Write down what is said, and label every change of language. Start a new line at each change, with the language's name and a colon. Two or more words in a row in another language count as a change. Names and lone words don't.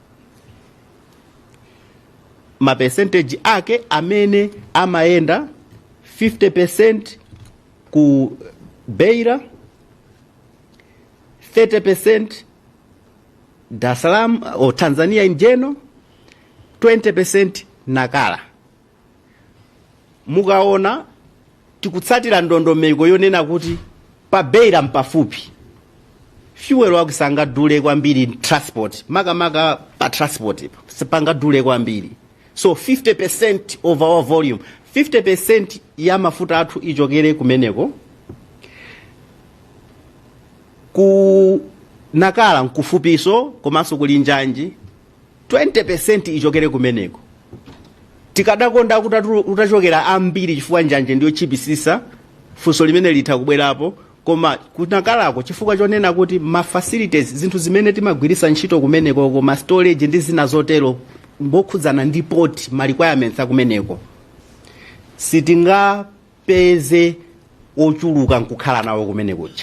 Nyanja: Mapercentage ake amene amayenda 50% ku Beira, 30% Dar es Salaam o Tanzania
English: in general,
Nyanja: 20% Nakala. Mukaona tikutsatira ndondomeko yonena kuti pa Beira mpafupi fuel wakusanga dule kwambiri transport, makamaka pa transport sipanga dule kwambiri. So 50%
English: of our volume,
Nyanja: 50% ya mafuta athu ichokere kumeneko. Ku Nakala nkufupiso komanso kuli Njanji 20% ichokere kumeneko. Tikadakonda kuti utachokera ambiri chifukwa Njanje ndiyo chipisisa funso limene litha kubwerapo, koma kunakalako chifukwa chonena kuti ma facilities, zinthu zimene timagwirisa ntchito kumeneko, koma storage ndi zina zotero mbokhudzana ndi port ma requirements akumeneko, sitingapeze ochuluka nkukhala nawo kumeneko cha.